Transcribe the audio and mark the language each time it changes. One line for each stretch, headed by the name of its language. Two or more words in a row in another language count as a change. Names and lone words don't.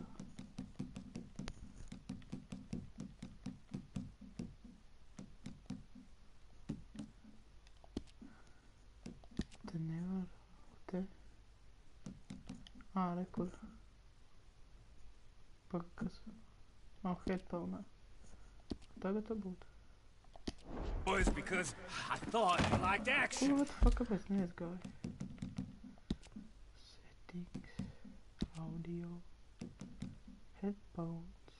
Latvian: Te nevar. Te. Rekur. Pagad, kas? Headphone. Tagad tā būtu.
English: Boys, because I thought you liked action. What the fuck,
Latvian: kāpēc neizgāju?
English: Settings, audio, headphones.